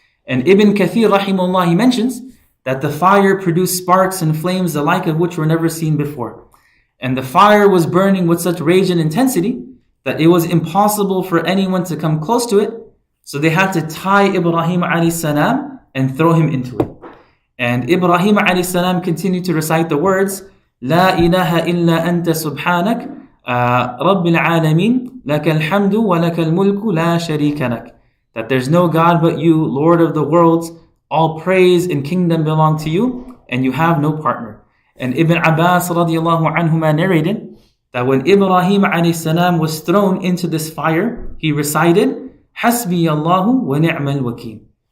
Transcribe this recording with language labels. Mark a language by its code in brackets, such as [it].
[en] And Ibn Kathir rahimahullah, he mentions that the fire produced sparks and flames the like of which were never seen before. And the fire was burning with such rage and intensity that it was impossible for anyone to come close to it. So they had to tie Ibrahim alayhi salam and throw him into it. And Ibrahim alayhi salam continued to recite the words, [ar] لا إله إلا أنت سبحانك رب العالمين لك الحمد ولك الملك لا شريك لك. [en] That there's no God but you, Lord of the worlds, all praise and kingdom belong to you, and you have no partner. And Ibn Abbas radiallahu anhuma narrated that when Ibrahim alayhi salam was thrown into this fire, he recited, Hasbi Allahu wa ni'mal wakeel.